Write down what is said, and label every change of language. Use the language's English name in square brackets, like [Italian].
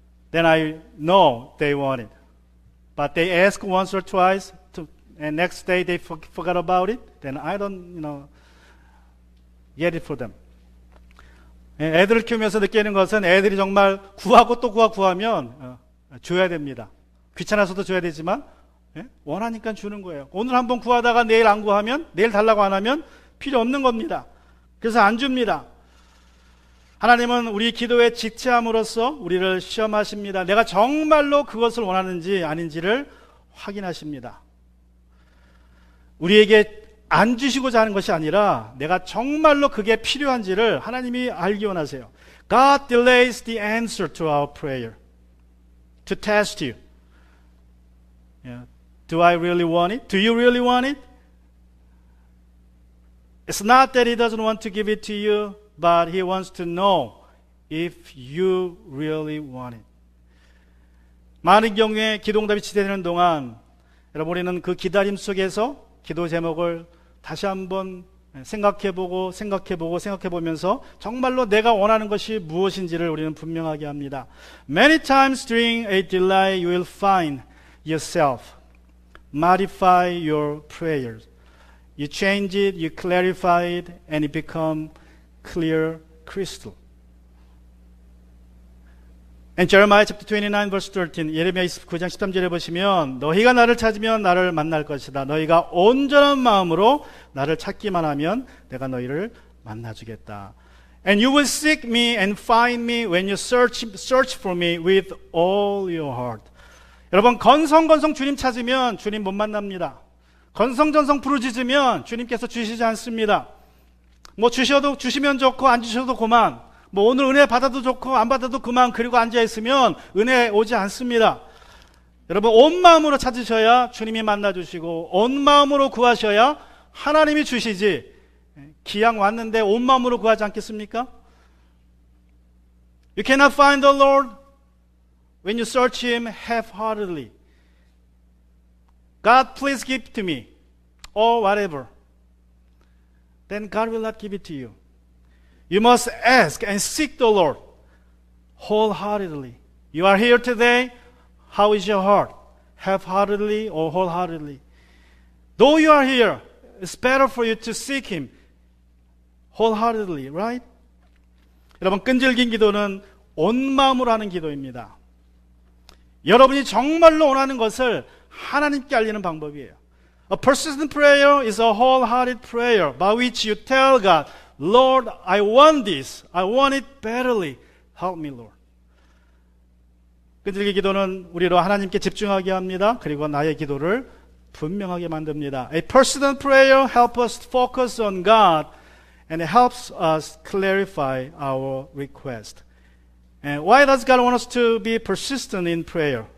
[English] Then I know they want it. But they ask once or twice, and next day they forgot about it. Then I don't, get it for them. [Korean] 애들을 키우면서 느끼는 것은 애들이 정말 구하고 또 구하면 줘야 됩니다. 귀찮아서도 줘야 되지만 원하니까 주는 거예요. 오늘 한번 구하다가 내일 안 구하면, 내일 달라고 안 하면 필요 없는 겁니다. 그래서 안 줍니다. 하나님은 우리 기도에 지체함으로써 우리를 시험하십니다. 내가 정말로 그것을 원하는지 아닌지를 확인하십니다. 우리에게 안 주시고자 하는 것이 아니라 내가 정말로 그게 필요한지를 하나님이 알기 원하세요. [English] God delays the answer to our prayer to test you. Do I really want it? Do you really want it? It's not that He doesn't want to give it to you, but He wants to know if you really want it. [Korean] 많은 경우에 기도응답이 지체되는 동안 여러분 우리는 그 기다림 속에서 기도 제목을 다시 한번 생각해보면서 정말로 내가 원하는 것이 무엇인지를 우리는 분명하게 합니다. [English] Many times during a delay you will find yourself modify your prayers. You change it, you clarify it, and it become clear crystal. And Jeremiah chapter 29 verse 13, [Korean] 예레미야 29장 13절에 보시면 너희가 나를 찾으면 나를 만날 것이다. 너희가 온전한 마음으로 나를 찾기만 하면 내가 너희를 만나주겠다. [English] And you will seek me and find me when you search for me with all your heart. [Korean] 여러분 건성건성 주님 찾으면 주님 못 만납니다. 건성전성 부르짖으면 주님께서 주시지 않습니다. 뭐 주시면 좋고 안 주셔도 그만. 뭐 오늘 은혜 받아도 좋고 안 받아도 그만. 그리고 앉아있으면 은혜 오지 않습니다. 여러분 온 마음으로 찾으셔야 주님이 만나주시고 온 마음으로 구하셔야 하나님이 주시지. 기왕 왔는데 온 마음으로 구하지 않겠습니까? [English] You cannot find the Lord when you search Him half-heartedly. God, please give to me, or whatever. Then God will not give it to you. You must ask and seek the Lord wholeheartedly. You are here today. How is your heart? Half-heartedly or wholeheartedly? Though you are here, it's better for you to seek Him wholeheartedly, right? [Korean] 여러분, 끈질긴 기도는 온 마음으로 하는 기도입니다. 여러분이 정말로 원하는 것을 하나님께 알리는 방법이에요. [English] A persistent prayer is a wholehearted prayer by which you tell God, Lord, I want this. I want it badly. Help me, Lord. [Korean] 끈질긴 기도는 우리로 하나님께 집중하게 합니다. 그리고 나의 기도를 분명하게 만듭니다. [English] A persistent prayer helps us focus on God and it helps us clarify our request. And why does God want us to be persistent in prayer?